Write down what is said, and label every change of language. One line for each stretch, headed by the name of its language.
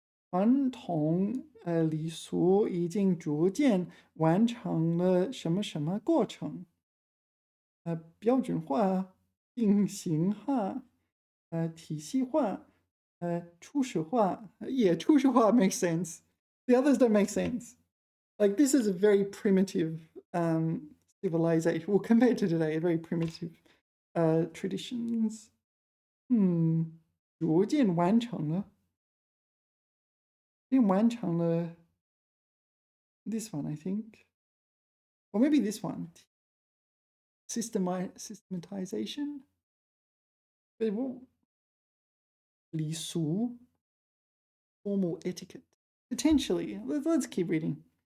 Chinese: 传统礼俗已经逐渐完成了什么什么过程？标准化、定型化、体系化、初始化。
English: Yeah, 初始化 makes sense. The others don't make sense. Like this is a very primitive civilization. Well, compared to today, very primitive traditions.
Chinese: 逐渐完成了，并完成了
English: this one, I think. Or maybe this one. Systematization? But礼俗 formal etiquette. Potentially. Let's keep reading.